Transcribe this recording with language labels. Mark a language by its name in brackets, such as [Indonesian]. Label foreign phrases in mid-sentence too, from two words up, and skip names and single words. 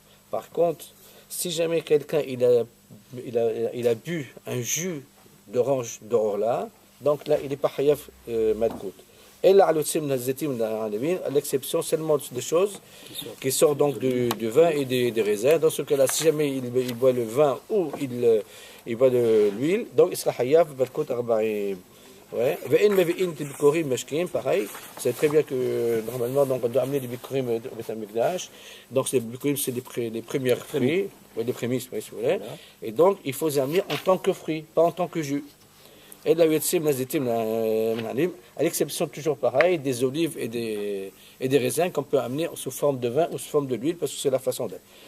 [French] Par contre, si jamais quelqu'un il a bu un jus d'orange d'orla, donc là il n'est pas [Hebrew] חייב מלקות. [French] Et là, à l'exception seulement des choses qui sortent donc du vin et des raisins. Dans ce cas-là, si jamais il boit le vin ou il boit de l'huile, donc il sera [Hebrew] חייב מלקות ארבעים. [French] Ouais. Pareil, c'est très bien que normalement donc, on doit amener des bikurim au Beit HaMikdash. Donc les bikurim c'est les premières fruits, des prémices, oui, si vous voulez. Et donc il faut les amener en tant que fruits, pas en tant que jus. Et là, à l'exception toujours pareil des olives et des raisins qu'on peut amener sous forme de vin ou sous forme de l'huile parce que c'est la façon d'être.